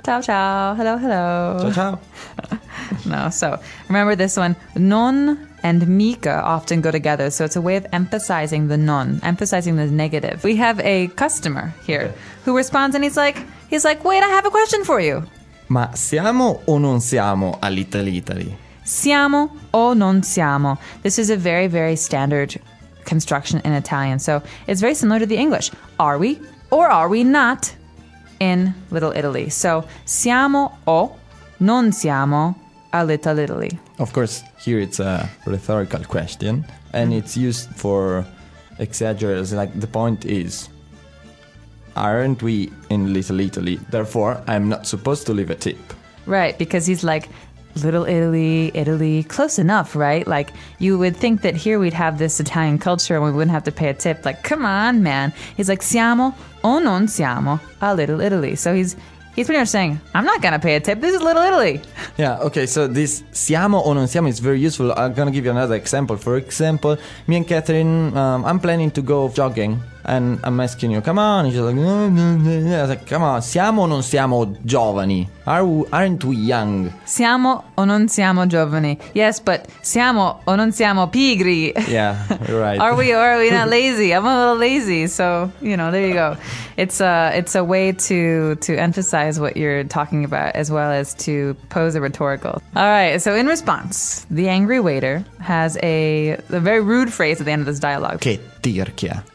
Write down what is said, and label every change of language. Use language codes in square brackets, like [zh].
[it] Ciao, ciao, [en] hello, hello. [it] Ciao, ciao. [en] No, so remember this one. Non and mica often go together. So it's a way of emphasizing the non, emphasizing the negative. We have a customer here who responds and he's like, wait, I have a question for you. [it] Ma siamo o non siamo all'Italy? Siamo o non siamo. [en] This is a very, very standard construction in Italian. So it's very similar to the English. Are we or are we not in Little Italy? [it] So siamo o non siamo a little Italy. [en] Of course, here it's a rhetorical question and it's used for exaggerators. Like the point is, aren't we in Little Italy? Therefore, I'm not supposed to leave a tip. Right, because he's like, Little Italy, Italy, close enough, right? Like, you would think that here we'd have this Italian culture and we wouldn't have to pay a tip. Like, come on, man. He's like, siamo [it] o non siamo a Little Italy. [en] So he's pretty much saying, I'm not gonna pay a tip, this is Little Italy. Yeah, okay, so this [it] siamo o non siamo [en] is very useful. I'm gonna give you another example. For example, me and Catherine, I'm planning to go jogging. And I'm asking you, come on. And she's like, I was like, come on, [it] siamo o non siamo giovani? [en] Aren't we young? [it] Siamo o non siamo giovani? [en] Yes, but [it] siamo o non siamo pigri? [en] Yeah, right. Are we not lazy? I'm a little lazy. So, you know, there you go. It's a way to emphasize what you're talking about as well as to pose a rhetorical. All right, so in response, the angry waiter has a very rude phrase at the end of this dialogue. [it] Che tirchia.